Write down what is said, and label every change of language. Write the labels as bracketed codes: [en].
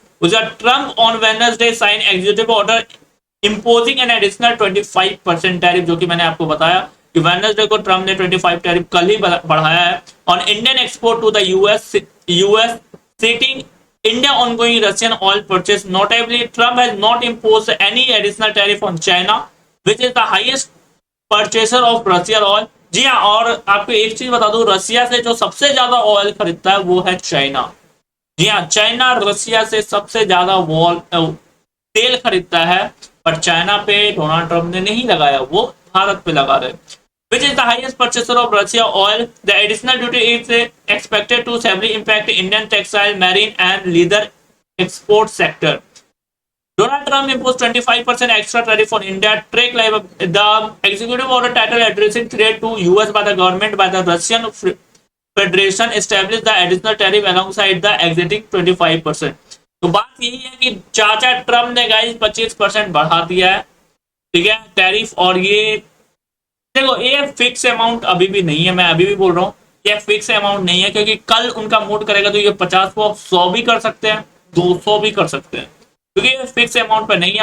[en] उसका Trump on Wednesday sign executive order imposing an additional 25% tariff, [hi] जो कि मैंने आपको बताया कि वेडनेसडे को ट्रम्प ने 25 टैरिफ कल ही बढ़ाया है [en] On Indian export to the US sitting India ongoing Russian oil purchase. Notably, Trump has not imposed any additional tariff on China, which is the highest purchaser of Russian oil. [hi] जी हाँ, और आपको एक चीज बता दूं, रशिया से जो सबसे ज्यादा ऑयल खरीदता है वो है चाइना। जी हाँ, चाइना रशिया से सबसे ज्यादा तेल खरीदता है, पर चाइना पे डोनाल्ड ट्रम्प ने नहीं लगाया, वो भारत पे लगा रहे। [en] Which is the highest purchaser of Russia oil. The additional duty is expected to severely impact Indian textile, marine, and leather export sector. Donald Trump imposed 25% extra tariff on India. Trade like the executive order title addressing threat to US by the government by the Russian Federation established the additional tariff alongside the existing 25%. [hi] तो बात यही है कि चाचा Trump ने guys 25% बढ़ा दिया है, ठीक है, टैरिफ। और ये देखो, ये फिक्स अमाउंट अभी भी नहीं है, मैं अभी भी बोल रहा हूँ ये फिक्स अमाउंट नहीं है, क्योंकि कल उनका मूड करेगा तो ये 50 को 100 भी कर सकते हैं, 200 भी कर सकते हैं, क्योंकि ये फिक्स अमाउंट पे नहीं है।